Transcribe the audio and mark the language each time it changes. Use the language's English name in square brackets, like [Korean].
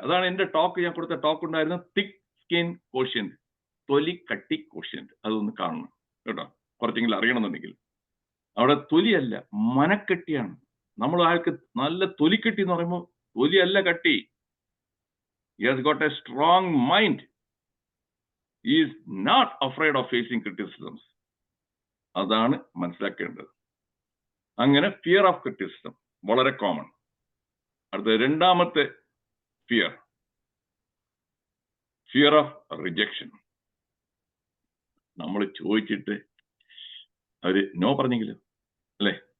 [Malayalam] അതാണ് എന്റെ ടോക്ക്, ഞാൻ കൊടുത്ത ടോക്ക് ഉണ്ടായിരുന്ന തിക് സ്കിൻ കോഷ്യന്റ്, തൊലി കട്ടി കോഷ്യന്റ്. അതൊന്ന് കാണണം കേട്ടോ, കുറച്ചെങ്കിലും അറിയണമെന്നുണ്ടെങ്കിൽ. അവിടെ തൊലിയല്ല, മനക്കെട്ടിയാണ്. നമ്മൾ ആൾക്ക് നല്ല തൊലിക്കെട്ടി എന്ന് പറയുമ്പോൾ തൊലിയല്ല കട്ടി. [English] He has got a strong mind. He is not afraid of facing criticisms. [Malayalam] അതാണ് മനസ്സിലാക്കേണ്ടത്. അങ്ങനെ ഫിയർ ഓഫ് ക്രിറ്റിസിസം വളരെ കോമൺ. അടുത്ത രണ്ടാമത്തെ ഫിയർ ഓഫ് റിജക്ഷൻ. നമ്മൾ ചോദിച്ചിട്ട് അവര് നോ പറഞ്ഞെങ്കിലോ, അല്ലെ?